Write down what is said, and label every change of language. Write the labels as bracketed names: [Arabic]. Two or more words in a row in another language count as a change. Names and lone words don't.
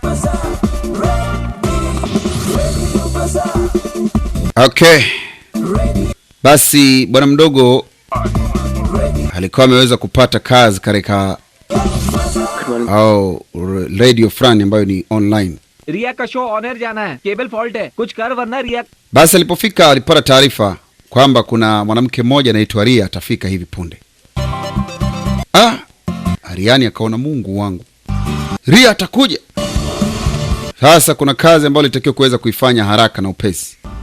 [English] Okay. [Swahili] Basi bwana mdogo alikuwa ameweza kupata kazi katika radio fulani ambayo ni online. [Hindi] रिया का [English] show on air [Hindi] जाना है, [English] cable fault [Hindi] है, कुछ कर वरना रिया. [Swahili] Basi alipofika alipata taarifa kwamba kuna mwanamke mmoja anaitwa Ria atafika hivi punde. Ariani akaona Mungu wangu, Ria atakuja. Sasa kuna kazi ambayo ilitakiwa kuweza kuifanya haraka na upesi.